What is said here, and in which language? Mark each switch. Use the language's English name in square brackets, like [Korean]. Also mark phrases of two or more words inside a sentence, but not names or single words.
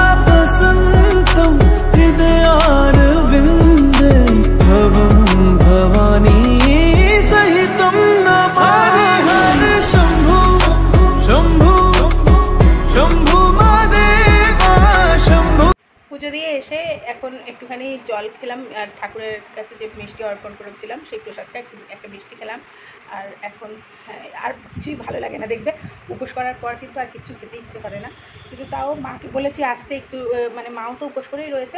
[Sanskrit] वसन्तं हृदयारविन्दे भवं भवानी सहितं नमामि, हरे शम्भु शम्भु शम्भु महादेवा, शम्भु। [Bangla] পুজো দিয়ে এসে এখন একটুখানি জল খেলাম, আর ঠাকুরের কাছে যে মিষ্টি অর্পণ করেছিলাম সেই প্রসাদটা একটা মিষ্টি খেলাম। আর এখন আর কিছুই ভালো লাগে না, দেখবে উপোস করার পর কিন্তু আর কিছু খেতে ইচ্ছে করে না। কিন্তু তাও মাকে বলেছি আসতে একটু, মানে মাও তো উপোস করেই রয়েছে।